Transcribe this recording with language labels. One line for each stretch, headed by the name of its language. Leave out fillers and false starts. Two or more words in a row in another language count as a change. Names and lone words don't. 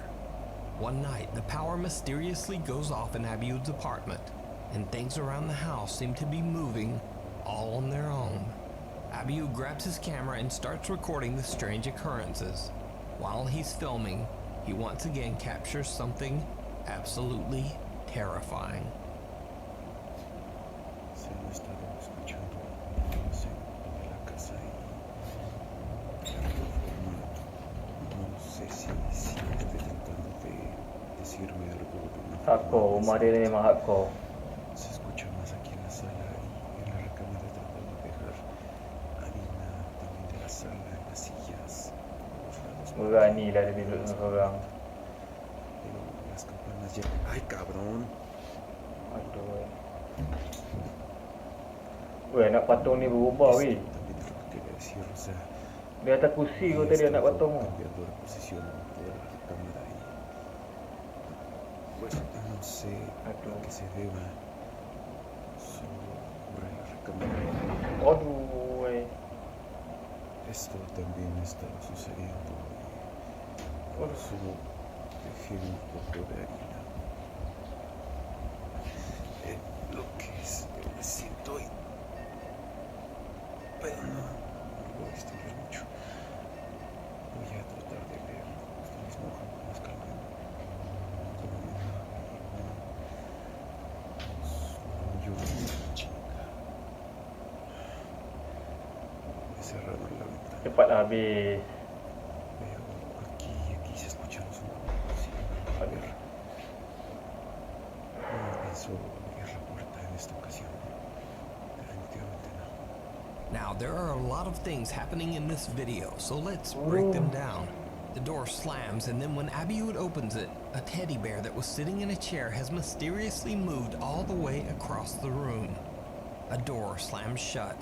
English: One night, the power mysteriously goes off in Abiud's apartment, and things around the house seem to be moving all on their own. Abiud grabs his camera and starts recording the strange occurrences. While he's filming, he once again captures something absolutely terrifying.
Spanish: Se han estado escuchando voces de la casa y de alguna forma no sé si esté tratando de decirme algo de una
Malay: Hardcore, rumah dia ni memang hardcore.
Spanish: Se escucha más aquí en la sala y en la recámara tratando de dejar harina también de la sala en las sillas a los lados.
Malay: Berani lah dia duduk seorang.
Spanish: Pero las campanas ya... ¡Ay, cabrón!
Malay: Aduh. Weh, anak patung ni berubah weh.
Spanish: Esto también es lo que quería decir, o sea...
Malay: Dia atas kursi kau tadi anak patung tu.
Spanish: cambiando de posición de la recámara y... Pues no sé a qué se deba. Sobre la recámara.
Malay: Aduh weh.
Spanish: Esto también estaba sucediendo y por eso dejé un poco de harina. Lo que es, me siento y... Pero no voy a distraer mucho. Voy a tratar de ver esto mismo con más calma. Como me yo chinga. Me cerraron la ventana.
Malay: Cepatlah habis.
Spanish: Pero aquí se escuchan los sonidos. Sí, a ver. No pienso abrir la puerta en esta ocasión. Definitivamente no.
English: Now, there are a lot of things happening in this video, so let's break them down. The door slams, and then when Abiud opens it, a teddy bear that was sitting in a chair has mysteriously moved all the way across the room. A door slams shut.